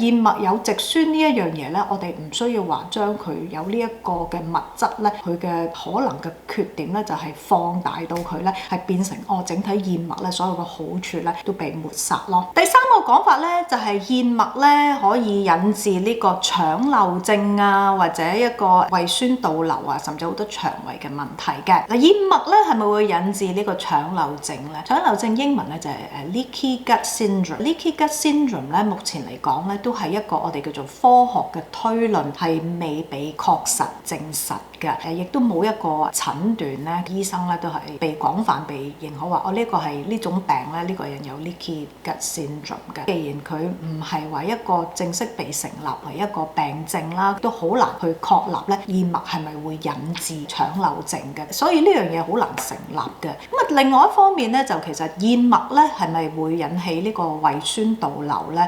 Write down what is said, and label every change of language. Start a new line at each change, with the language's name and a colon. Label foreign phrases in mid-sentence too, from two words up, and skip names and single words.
Cantonese: 燕麥有植酸呢一樣嘢咧，我哋唔需要話將佢有呢一個嘅物質咧，佢嘅可能嘅缺點咧就係放大到佢咧係變成整體燕麥咧所有嘅好處咧都被抹殺咯。第三個講法咧就係燕麥咧可以引致呢個腸漏症啊，或者一個胃酸倒流啊，甚至好多腸胃嘅問題嘅。嗱，燕麥咧係咪會引致呢個腸漏症咧？腸漏症英文咧就係
English: leaky gut syndrome。 leaky gut syndrome
Cantonese: 咧目前嚟講咧都係一個我哋叫做科學嘅推論，係未被確實證實嘅。亦都冇一個診斷咧，醫生咧都係被廣泛被認可話呢個係呢種病咧，呢個人有
English: leaky gut syndrome
Cantonese: 嘅。既然佢唔係話一個正式被成立為一個病症啦，都好難去確立咧燕麥係咪會引致腸漏症嘅，所以呢樣嘢好難成立嘅。咁啊，另外一方面咧，就其實燕麥咧係咪會引起呢個胃酸倒流咧？